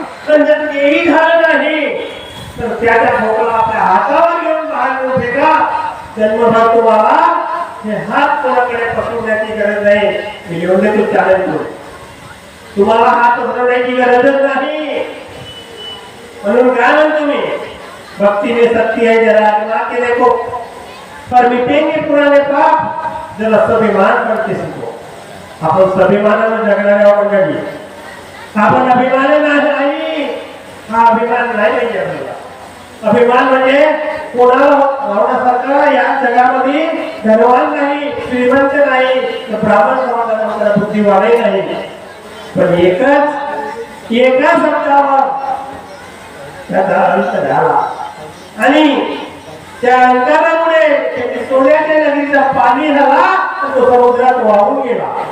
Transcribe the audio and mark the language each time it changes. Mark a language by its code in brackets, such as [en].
[mr] पण जर तेही झालं नाही तर त्याच्या खोकला आपल्या हातावर घेऊन बाहेर फेका. जन्मभर तुम्हाला हे हात कोणाकडे पसरवण्याची गरज नाही. मी घेऊन देतो चॅलेंज करून तुम्हाला हात पसरवण्याची गरजच नाही. म्हणून काय म्हणतो मी [hi] भक्ति में शक्ति है जरा आजमा के देखो पर मिटेंगे पुराने पाप जरा स्वाभिमान करके सीखो. [mr] आपण स्वाभिमानानं जगणाऱ्या मंडळी आपण अभिमान नाही हा अभिमान नाही पाहिजे आपल्याला. अभिमान म्हणजे कोणाला होण्यासारखा या जगामध्ये धनवान नाही श्रीमंत नाही ब्राह्मण समाजाला बुद्धिवाले नाही पण एका शब्दावर त्याचा अंत झाला आणि त्या अंतरामुळे सोन्याच्या नदीचा पाणी झाला तो समुद्रात वाहून गेला.